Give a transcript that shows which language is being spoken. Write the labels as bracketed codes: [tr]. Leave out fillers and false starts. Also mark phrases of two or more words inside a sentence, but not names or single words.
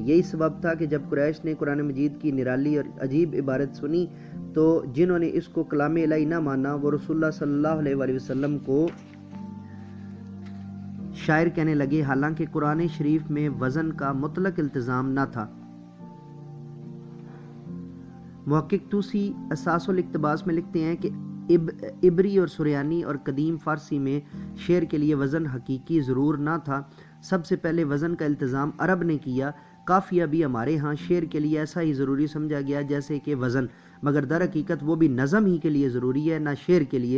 [ur] یہی سبب تھا کہ جب قریش نے قرآن مجید کی نرالی اور عجیب عبارت سنی تو جنہوں نے اس کو کلام الہی نہ مانا وہ رسول اللہ [ar] صلی اللہ علیہ وآلہ وسلم [ur] کو شاعر کہنے لگے، حالانکہ قرآن شریف میں وزن کا مطلق التزام نہ تھا۔ محقق طوسی اساس الاقتباس میں لکھتے ہیں کہ عبری اور سریانی اور قدیم فارسی میں شعر کے لیے وزن حقیقی ضرور نہ تھا۔ سب سے پہلے وزن کا التزام عرب نے کیا۔ قافیہ بھی ہمارے ہاں شعر کے لیے ایسا ہی ضروری سمجھا گیا جیسے کہ وزن، مگر در حقیقت وہ بھی نظم ہی کے لیے ضروری ہے، نہ شعر کے لیے۔